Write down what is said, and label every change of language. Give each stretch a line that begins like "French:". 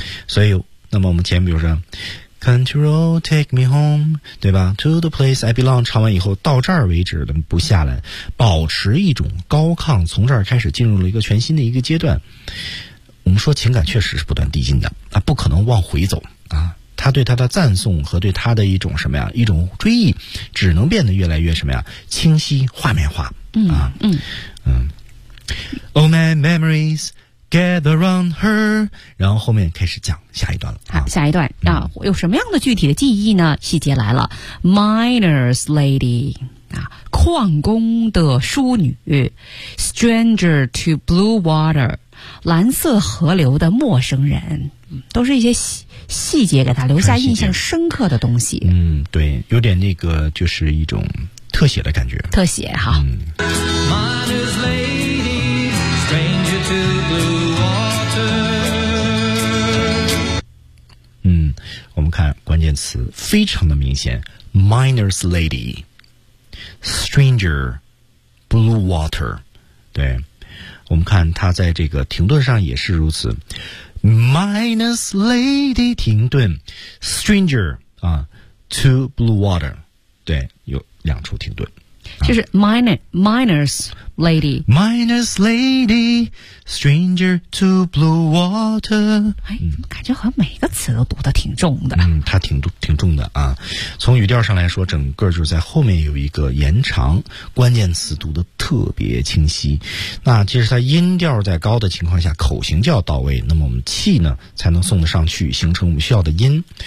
Chinese: 所以，那么我们前面比如说 ，
English: Can't you roll take me home，
Chinese: 对吧 ？
English: To the place I belong，
Chinese: 唱完以后到这儿为止的不下来，保持一种高亢，从这儿开始进入了一个全新的一个阶段。我们说情感确实是不断递进的，他不可能往回走啊。他对他的赞颂和对他的一种什么呀，一种追忆，只能变得越来越什么呀，清晰画面化啊。嗯嗯。
English: All my memories gather around her，
Chinese: 然后后面开始讲下一段了。好，下一段啊，有什么样的具体的记忆呢？细节来了 ，
English: Miner's lady
Chinese: 啊，矿工的淑女 ，
English: Stranger to blue water。
Chinese: 蓝色河流的陌生人，都是一些 细节给他留下印象深刻的东西。嗯，对，有点那个就是一种特写的感觉，特写哈。嗯，我们看关键词非常的明显
English: Miner's lady Stranger Blue water。
Chinese: 对，我们看他在这个停顿上也是如此 ，
English: Miner's lady
Chinese: 停顿 ，Stranger 啊 ，
English: to blue water，
Chinese: 对，有两处停顿，就是
English: miner's lady，miner's lady stranger to blue water。
Chinese: 哎，感觉好像每个词都读得挺重的。嗯，他挺重的啊。从语调上来说，整个就是在后面有一个延长，关键词读得特别清晰。那其实他音调在高的情况下，口型就要到位，那么我们气呢才能送得上去，形成我们需要的音。